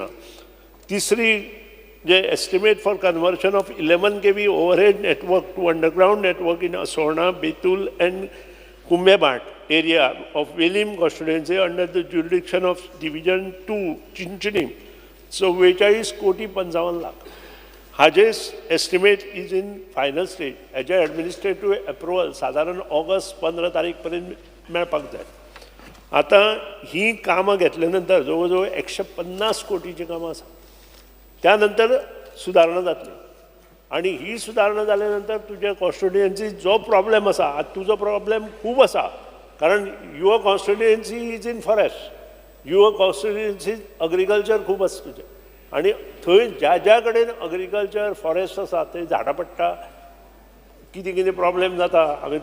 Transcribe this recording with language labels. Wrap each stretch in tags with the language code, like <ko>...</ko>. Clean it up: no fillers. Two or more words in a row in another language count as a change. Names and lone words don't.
<kok>तिसरी जे</kok> <en>estimate for conversion of 11 kV overhead network to underground network in Asorna, Betul and Kumbhebhat area of Velim constituency under the jurisdiction of division 2 Chinchinim 44,55,00,000. हाजे estimate is in final stage.</en> <kok>हेजे</kok> <en>administrative approval</en> <kok>साधारण ऑगस्ट 15 तारीख पर्यंत मेळपाक जाय. आता ही कामं घेतल्यानंतर जवळजवळ 150 कोटीची कामं आसा त्यानंतर सुदारणा जातली आणि ही सुदारणा जाल्यानंतर तुझ्या कॉन्स्टिट्युएन्सी जो प्रॉब्लेम आसा आता तुजो प्रॉब्लेम खूब आसा कारण</kok> <en>your constituency is in forest your constituency agriculture</en> <kok>खूब आसा तुजें आणि थंय ज्या ज्या कडेन</kok> <en>agriculture forest</en> <kok>आसा थंय झाडां पडटा कितें कितें प्रॉब्लेम जाता हांवें</kok>